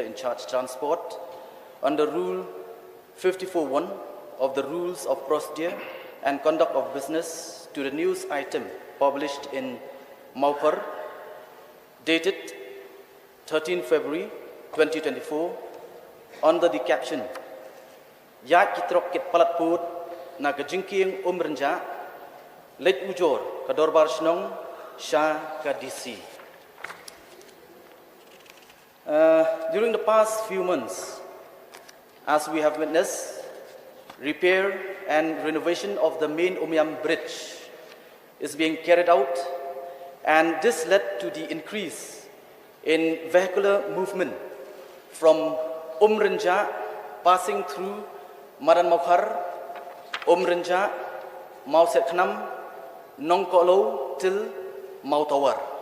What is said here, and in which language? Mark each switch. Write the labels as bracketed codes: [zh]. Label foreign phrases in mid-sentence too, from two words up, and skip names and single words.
[en] in charge transport under Rule 54.1 of the Rules of Procedure and Conduct of Business to the news item published in Maupar, dated 13 February 2024, under the caption, [kha] Ya kitrok kit palatput na ke Jingkieng Rynjah, leit ujor ke dorbar senong Sha ke DC. [en] During the past few months, as we have witnessed, repair and renovation of the main Umyam Bridge is being carried out, and this led to the increase in vehicular movement from Rynjah passing through Maran Maukar, Rynjah, Mau Sekhnam, Nong Kolo till Mau Tawar.